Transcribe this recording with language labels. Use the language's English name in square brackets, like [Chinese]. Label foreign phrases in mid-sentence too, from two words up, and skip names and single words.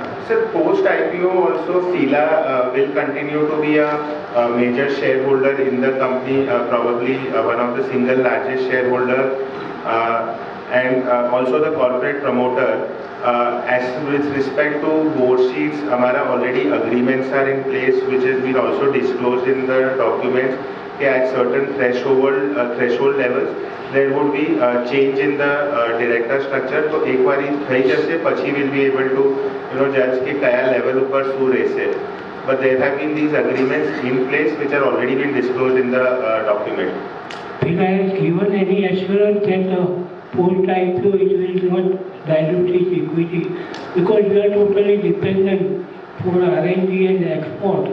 [English] Sir, post IPO also Fila will continue to be a major shareholder in the company, probably one of the single largest shareholder, and also the corporate promoter. As with respect to board seats, हमारा already agreements are in place, which has been also disclosed in the documents. At certain threshold levels, there would be a change in the director structure. [Hindi] तो एक बार [Gujarati] થઈ જશે પછી [English] will be able to judge [Gujarati] કે કયા level ઉપર શું રહેશે. [English] But there have been these agreements in place which are already been disclosed in the document. Fila has given any assurance that post IPO it will not dilute its equity because we are totally dependent for R&D and export.